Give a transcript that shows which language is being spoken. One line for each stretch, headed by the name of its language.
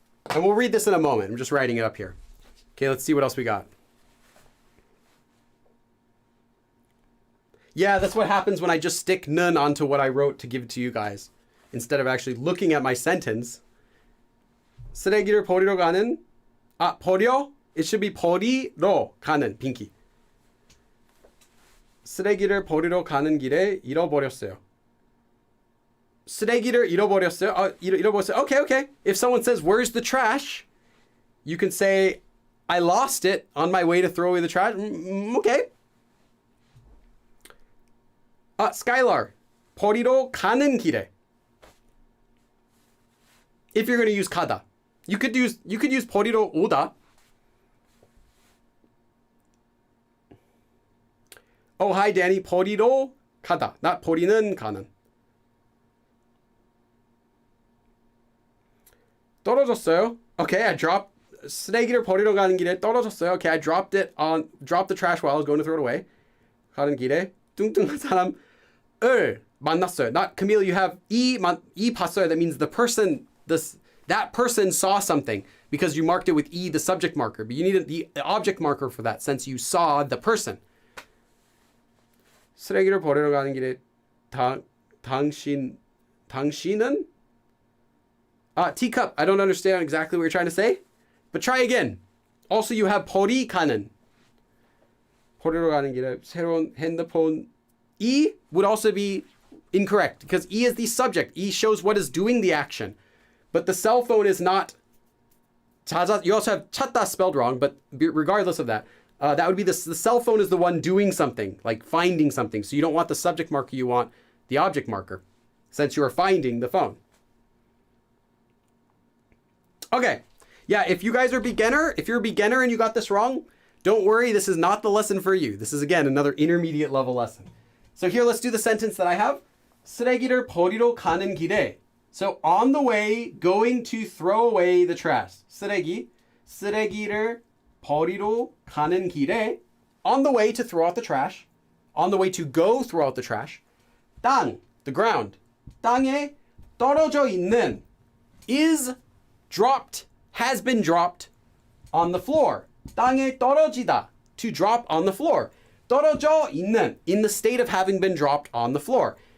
English: And we'll read this in a moment. I'm just writing it up here. Okay, let's see what else we got. Yeah, that's what happens when I just stick 는 onto what I wrote to give it to you guys, instead of actually looking at my sentence.
Korean: 쓰레기를 버리러 가는, 버려?
English: It should be
Korean: 버리러 가는, 빙기. 쓰레기를 버리러 가는 길에 잃어버렸어요. 쓰레기를 잃어버렸어요. 잃어버렸어요. Okay.
English: If someone says, where's the trash? You can say, I lost it on my way to throw away the trash. Okay.
Korean: Skylar, 버리러 가는 길에.
English: If you're going to use 가다. You could use
Korean: 버리러 오다.
English: Oh, hi, Danny.
Korean: 버리러 가다.
English: Not
Korean: 버리는 가는. 떨어졌어요.
English: Okay, I dropped.
Korean: 쓰레기를 버리러 가는 길에 떨어졌어요.
English: Okay, I dropped the trash while I was going to throw it away.
Korean: 가는 길에 뚱뚱한 사람을 만났어요.
English: Not Camille, you have
Korean: 이 봤어요.
English: That means that person saw something because you marked it with the subject marker. But you needed the object marker for that since you saw the person.
Korean: 쓰레기를 버리러 가는 길에 당신은?
English: Teacup. I don't understand exactly what you're trying to say. But try again. Also, you have
Korean: 버리 가는. 버리러 가는 길에 새로운 핸드폰.
English: E would also be incorrect because E is the subject. E shows what is doing the action. But the cell phone is not. You also have 찾다 spelled wrong, but regardless of that, that would be the cell phone is the one doing something, like finding something. So you don't want the subject marker, you want the object marker, since you are finding the phone. Okay. Yeah, if you guys are if you're a beginner and you got this wrong, don't worry, this is not the lesson for you. This is, again, another intermediate level lesson. So here, let's do the sentence that I have.
Korean: 쓰레기를 버리러 가는 길에.
English: So on the way, going to throw away the trash.
Korean: 쓰레기를 버리러 가는 길에.
English: On the way to throw out the trash. On the way to go throw out the trash. 땅, the ground.
Korean: 땅에 떨어져 있는
English: is dropped, has been dropped on the floor.
Korean: 땅에 떨어지다,
English: to drop on the floor.
Korean: 떨어져 있는,
English: in the state of having been dropped on the floor.